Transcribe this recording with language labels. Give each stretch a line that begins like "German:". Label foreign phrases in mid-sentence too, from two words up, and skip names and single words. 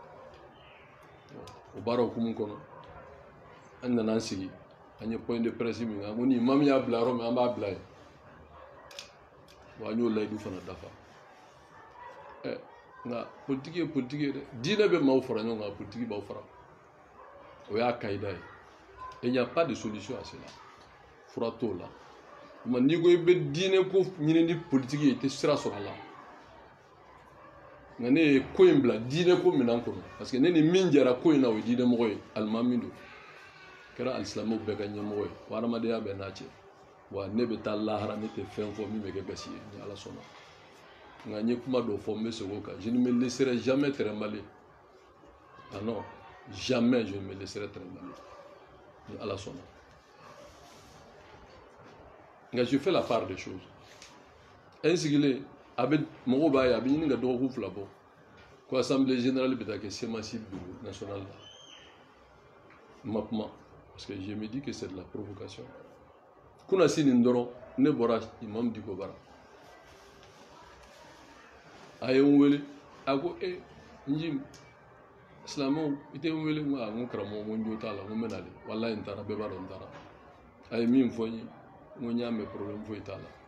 Bambara: o baara hukumu kɔnɔ an nana an sigi an ye
French: point de presse
Bambara: min kan ko ni maa min y'a bila yɔrɔ min an b'a bila yen wa an y'o layidu fana dafa nka politiki ye politiki ye dɛ diinɛ bɛ maaw fara ɲɔgɔn kan politiki b'aw fara o y'a kayida ye et
French: il n'y a pas de solution à cela
Bambara: fura t'o la tuma n'i ko i bɛ diinɛ ko ɲini ni politiki ye i tɛ sira sɔrɔ a la nka ne ye ko in bila diinɛ ko minɛn kɔnɔ
French: parce que
Bambara: ne ni min jɛra ko in na o ye diinɛmɔgɔ ye alimami don kɛra alisilamɛw bɛɛ ka ɲɛmɔgɔ ye wa adamadenya bɛɛ n'a cɛ wa ne bɛ taa lahara ne tɛ fɛn fɔ min bɛ kɛ gasi ye ni ala sɔnna nka n ye kuma dɔ fɔ n bɛ segin o kan
French: je ne me laisserai jamais trimballer ah non jamais je ne me laisserai trimballer
Bambara: ni ala sɔnna nka
French: je fais la part des choses
Bambara: n sigilen a bɛ mɔgɔw b'a ye a bɛ ɲini ka dɔgɔkun 2 bɔ ko
French: assemblée générale
Bambara: bɛ taa kɛ semasi
French: bureau national
Bambara: la n ma kuma
French: parce que je me dis que c'est de la provocation
Bambara: kunasi nin dɔrɔn ne bɔra imam Diko bara a ye n wele a ko n ji silamɛw i tɛ n wele n ko karamɔgɔ n ko jo t'a la n ko n bɛ na de walayi n taara bɛɛ b'a dɔn n taara a ye min fɔ n ye n ko n y'a mɛn problème foyi t'a la